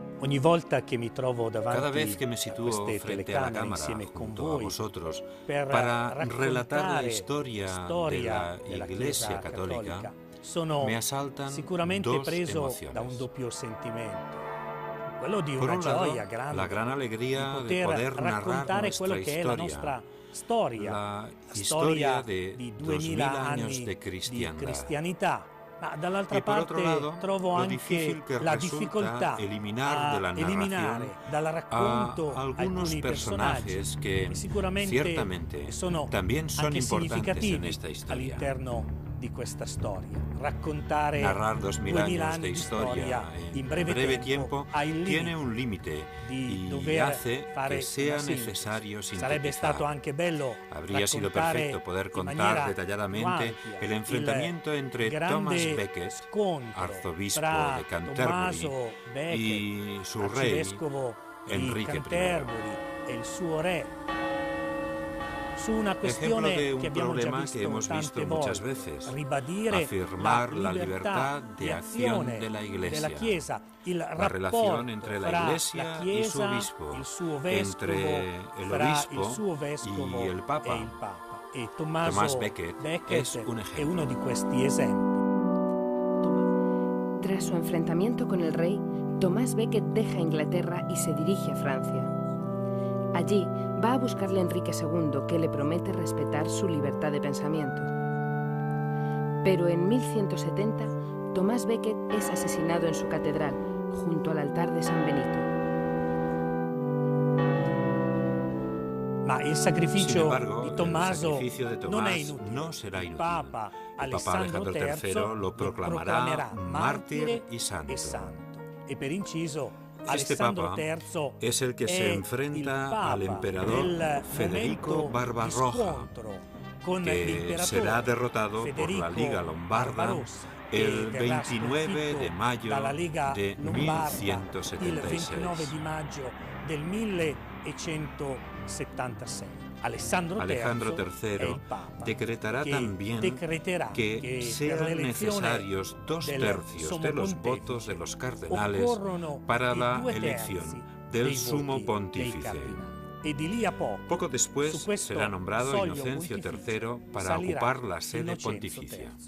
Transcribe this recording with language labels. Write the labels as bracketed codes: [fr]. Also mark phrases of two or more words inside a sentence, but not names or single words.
[it] Ogni volta che mi trovo [es] Cada [it] davanti [es] vez que me [it] a [es] sitúo [it] queste [es] frente a la [it] telecamere [es] cámara [it] insieme con [es] junto a [it] voi [es] vosotros [it] per [es] para relatar la [it] raccontare [es] historia de [it] storia [es] la [it] della [es] Iglesia [it] Chiesa [es] Católica, [it] Cattolica, sono [es] me asaltan [it] sicuramente [es] dos [it] preso [es] emociones. [it] da un doppio sentimento. Quello di [es] Por [it] una [es] un lado, [it] gioia grande [es] la gran alegría [it] di [es] de poder narrar [it] raccontare quello [es] nuestra [it] che è la nostra storia, la storia [es] historia de [it] di 2000 [es] 2000 años [it] anni [es] de [it] di [es] cristiandad. [it] cristianità. Ma dall'altra [es] Y por otro [it] parte [es] lado, [it] trovo [es] lo [it] anche [es] difícil que [it] la [es] resulta [it] difficoltà [es] eliminar de la [it] a eliminare [es] narración [it] dal [es] a [it] racconto [es] algunos [it] alcuni personaggi [es] personajes que [it] sicuramente [es] ciertamente [it] sono [es] también son [it] anche [es] importantes en [it] significativi [es] esta historia. [it] all'interno di questa storia. Raccontare [es] Narrar 2000 años [it] anni [es] de [it] di [es] historia [it] in breve [es] breve tiempo [it] ha il [es] tiene [it] limite [es] un límite [it] di [es] y [it] dover [es] hace [it] fare [es] que sea [it] una sintesi. [es] necesario [it] Sarebbe stato [es] sintetizar. [it] anche bello [es] Habría sido [it] raccontare [es] perfecto poder [it] in [es] contar [it] maniera [es] detalladamente [it] più ampia [es] el enfrentamiento entre grande Thomas Becket, [it] scontro [es] arzobispo [it] fra [es] de Canterbury, [it] Tommaso Becket, [es] y su rey, [it] arcivescovo di [es] Enrique I. [it] Canterbury, e il suo re, su una [es] Ejemplo [it] questione [es] de un [it] che abbiamo già [es] problema [it] visto [es] que hemos [it] tante [es] visto muchas [it] volte, [es] veces, [it] ribadire [es] afirmar la [it] libertà [es] libertad [it] di [es] de acción [it] azione [es] de la Iglesia, [it] della Chiesa, il [es] la [it] rapporto [es] relación entre la [it] fra [es] Iglesia [it] la [es] y [it] Chiesa, [es] su obispo, [it] il suo vescovo, [es] entre el [it] fra [es] obispo [it] il suo vescovo [es] y el Papa. [it] e il Papa. E Tommaso [es] Thomas Becket es un [it] è [es] ejemplo. [it] uno di questi esempi. [es] Tras su enfrentamiento con el rey, Tomás Becket deja Inglaterra y se dirige a Francia. Allí va a buscarle a Enrique II, que le promete respetar su libertad de pensamiento. Pero en 1170, Tomás Becket es asesinado en su catedral, junto al altar de San Benito. [it] Ma il sacrificio [es] Sin embargo, [it] di Tommaso [es] el sacrificio de [it] non è [es] Tomás [it] inutile. [es] no será [it] Il [es] inútil. [it] Papa [es] El Papa Alejandro III lo proclamará mártir y santo. [it] E per inciso, [es] Este [it] Alessandro [es] Papa [it] III [es] es el que se enfrenta al emperador Federico Barbarroja, que será derrotado por la Liga Lombarda el 29 de mayo de 1176. [it] Il 29 di maggio del 1176. Alessandro [es] III decretará también que sean necesarios 2/3 de los votos de los cardenales para la elección del sumo pontífice. Poco después será nombrado Inocencio III para ocupar la sede pontificia.